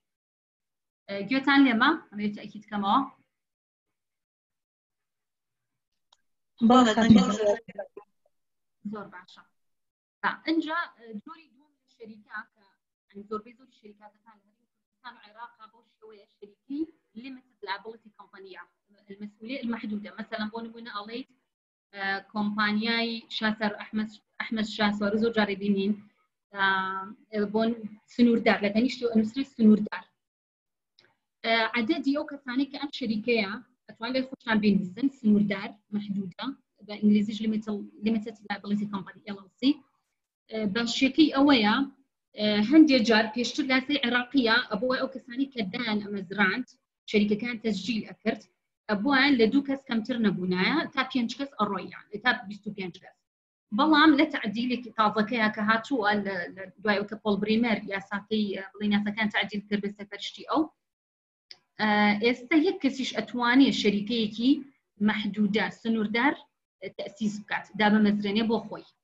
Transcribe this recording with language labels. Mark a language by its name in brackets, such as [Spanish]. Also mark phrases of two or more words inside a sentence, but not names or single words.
[Central Kurdish] گوێتان لێمە ئەمەوێت تاکید بکەمەوە؟ زۆر باشە. ئەنجا جۆری دووەم لە شەریکە کە زۆربەی زۆری شەریکاتەکان لە کوردستان و عێراق بۆ شێوەیە شەریکی [English] limited liability company [Arabic] المسؤولية المحدودة. [Central Kurdish] مثلا بۆ نمونە ئەڵێیت کۆمپانیای شاسەر ئەحمەد شاسوار زۆر جارێ بینین بۆن سنووردار لە تەنیشتی و ئەنووسری سنووردار. عەدەدی ئەو کەسانی کە ئەم شەریکەیە ئەتوان لێ خۆشان بنویسن سنووردار محدودە بە ئینگلیزیش [English] limited liability company LLC. [Central Kurdish] باشیەکەی ئەوەیە هەندێک جار پێشتر لاسی عێراقیە ئەبووە ئەو کەسانی کە دان ئەمەزراند شەریکەکان تەسجیل ئەکرد ئەبووان لە 2 کەس کەمتر نەبوونایە تا 5 کەس ئەڕۆیان تا 25 کەس. بەڵام لە تعدیلێکی تازەکەیە کە هاتووە لە دوای ئەوکە پۆڵ بریمەر یاساکەی بڵین یاساکان تعدیل کرد بە سەرپەرشتی ئەو ئێستا یەک کەسیش ئەتوانێت شەریکەیەکی مەحدودە سنووردار تەسیس بکات دابەمەزرێنێ بۆ خۆی.